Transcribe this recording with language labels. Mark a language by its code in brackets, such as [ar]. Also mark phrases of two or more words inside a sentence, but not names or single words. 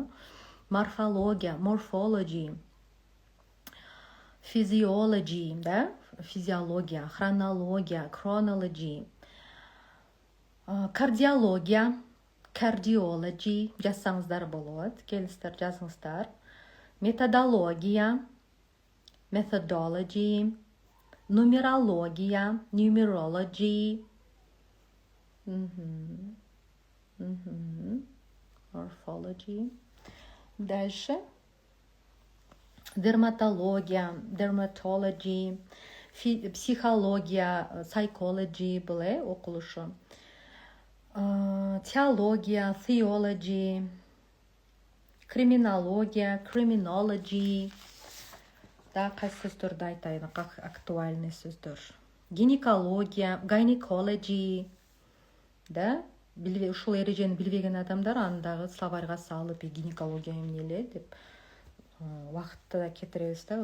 [ky] Морфология, morphology, physiology, да, физиология, хронология, chronology, кардиология, cardiology, жазсаңыздар болот, келиңиздер жазыңыздар. Методология, [en] methodology, нумерология, numerology, morphology. [ky] Дальше дерматология, dermatology, психология, psychology былай окулушу. Теология, theology, криминология, criminology. Да, кайсы сөздөрдү айтайын, [ru] как актуальный [ky] сөздөр. Гинекология, gynecology, да. Ушул эрежени билбеген адамдар андагы словарьга салып гинекология эмне эле деп убакытты да кетиребиз да.